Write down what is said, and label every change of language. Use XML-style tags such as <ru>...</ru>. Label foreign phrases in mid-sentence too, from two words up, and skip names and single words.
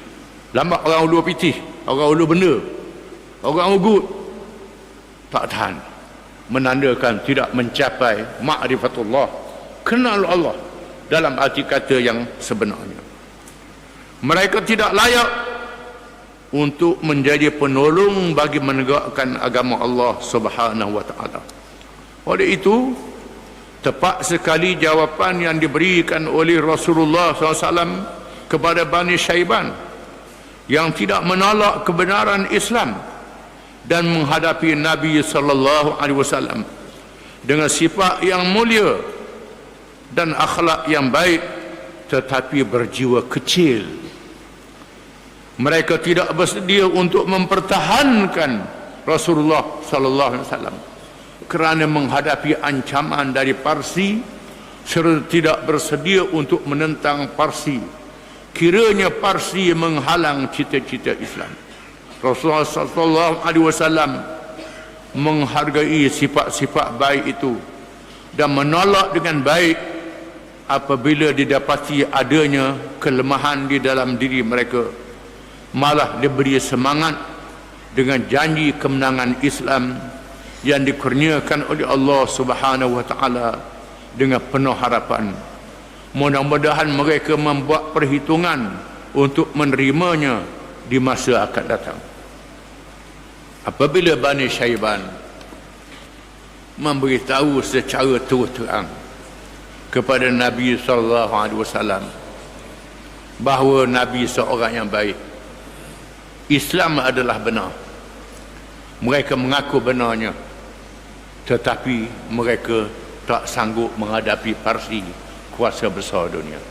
<ms>Lambat orang ulu pitih, orang ulu benda, orang ugut, tak tahan, menandakan tidak mencapai ma'rifatullah, kenal Allah dalam arti kata yang sebenarnya. Mereka tidak layak untuk menjadi penolong bagi menegakkan agama Allah</ms> <ar>سبحانه وتعالى.</ar> <ms>Oleh itu, tepat sekali jawapan yang diberikan oleh Rasulullah SAW kepada Bani Syaiban yang tidak menolak kebenaran Islam dan menghadapi Nabi</ms> <ar>صلى الله عليه وسلم</ar> <ms>dengan sifat yang mulia dan akhlak yang baik, tetapi berjiwa kecil. Mereka tidak bersedia untuk mempertahankan Rasulullah</ms> <ar>صلى الله عليه وسلم</ar> <ms>kerana menghadapi ancaman dari Parsi, serta tidak bersedia untuk menentang Parsi kiranya Parsi menghalang cita-cita Islam. Rasulullah</ms> <ar>صلى الله عليه وسلم</ar> <ms>menghargai sifat-sifat baik itu dan menolak dengan baik apabila didapati adanya kelemahan di dalam diri mereka. Malah diberi semangat dengan janji kemenangan Islam yang dikurniakan oleh Allah</ms> <ar>سبحانه وتعالى</ar> <ms>dengan penuh harapan. Mudah-mudahan mereka membuat perhitungan untuk menerimanya di masa akan datang. Apabila Bani Syaiban memberitahu secara terang kepada Nabi</ms> <ar>صلى الله عليه وسلم</ar> <ms>bahawa Nabi seorang yang baik, Islam adalah benar, mereka mengaku benarnya, tetapi mereka tak sanggup menghadapi Parsi, kuasa besar dunia.</ms>